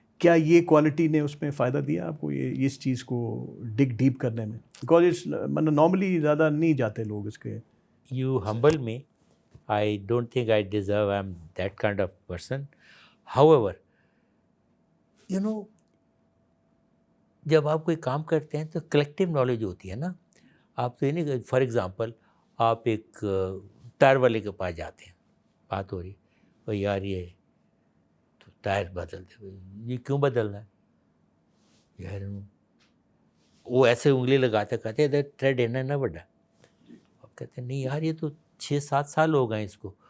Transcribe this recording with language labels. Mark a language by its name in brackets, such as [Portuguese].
[Urdu] کیا یہ کوالٹی نے اس میں فائدہ دیا آپ کو, یہ اس چیز کو ڈگ ڈیپ کرنے میں؟ [English] because it's [Urdu] مطلب نارملی زیادہ نہیں جاتے لوگ اس کے. [English] You humble me. I don't think I deserve, I'm that kind of person. However, you know, [Urdu] جب آپ کوئی کام کرتے ہیں تو کلیکٹیو نالج ہوتی ہے نا. آپ تو یہ نہیں, فار ایگزامپل آپ ایک ٹائر والے کے پاس جاتے ہیں, بات ہو رہی, اور یار یہ تو ٹائر بدل دے, یہ کیوں بدلنا ہے یار, وہ ایسے انگلی لگاتے کہتے ادھر ٹریڈ ہے نا بڑا, آپ کہتے ہیں نہیں یار یہ تو 6-7 سال ہو گئے اس کو.